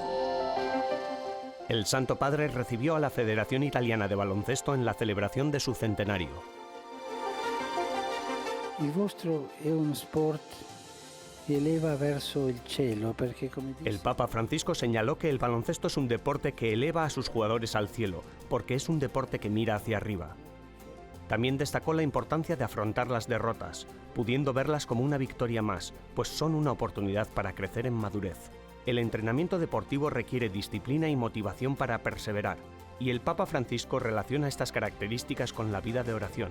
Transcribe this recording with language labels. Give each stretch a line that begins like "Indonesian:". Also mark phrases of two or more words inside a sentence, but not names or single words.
Spanish: El Santo Padre recibió a la Federación Italiana de Baloncesto en la celebración de su centenario.
Italian: Il vostro è uno sport che eleva verso il cielo, perché come dice...
Spanish: El Papa Francisco señaló que el baloncesto es un deporte que eleva a sus jugadores al cielo, porque es un deporte que mira hacia arriba. También destacó la importancia de afrontar las derrotas, pudiendo verlas como una victoria más, pues son una oportunidad para crecer en madurez. El entrenamiento deportivo requiere disciplina y motivación para perseverar, y el Papa Francisco relaciona estas características con la vida de oración.